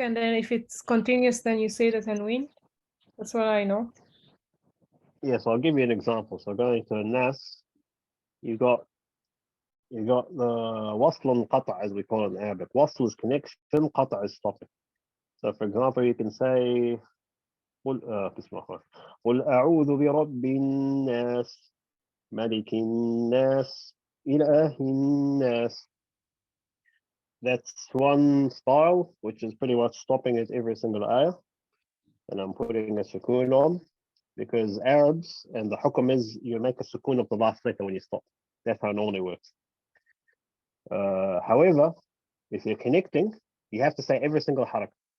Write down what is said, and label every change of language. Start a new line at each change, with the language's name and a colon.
English: And then if it's continuous, then you say the tanween. That's what I know. Yes, I'll give you an example. So going to Nas, you got the wasl and qata', as we call it in Arabic. Wasl is connection, qata' is stopping. So for example, you can say
Arabic: قل أعوذ برب الناس ملك الناس إله الناس.
English: That's one style, which is pretty much stopping at every single ayah. And I'm putting a sukoon on because Arabs and the hukum is you make a sukoon of the last letter when you stop. That's how it normally works. However, if you're connecting, you have to say every single harak.